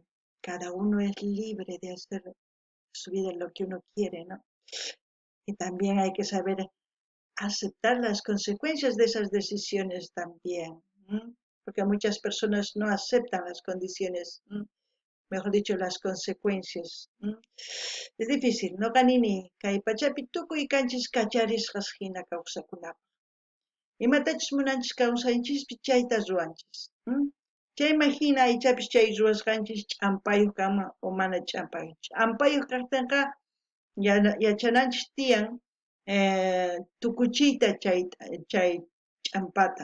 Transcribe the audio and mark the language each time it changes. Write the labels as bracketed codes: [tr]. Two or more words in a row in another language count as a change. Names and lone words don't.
[es] Cada uno es libre de hacer su vida lo que uno quiere, ¿no? Y también hay que saber aceptar las consecuencias de esas decisiones también, ¿m? Porque muchas personas no aceptan las condiciones, mejor dicho, las consecuencias. Es difícil, [qu] no ganini, kay pachapi tukuy kanchis kacharisqas hina kawsakunapaq. Imatachus munanchis kawsaychispi chayta ruwanchis. Chayman hina aychapis chay ruwasqanchis ch'ampayuq kama o mana ch'ampayuq. Ch'ampayuq kaqtinqa yachananchis tiyan tukuchiyta chay ch'ampata.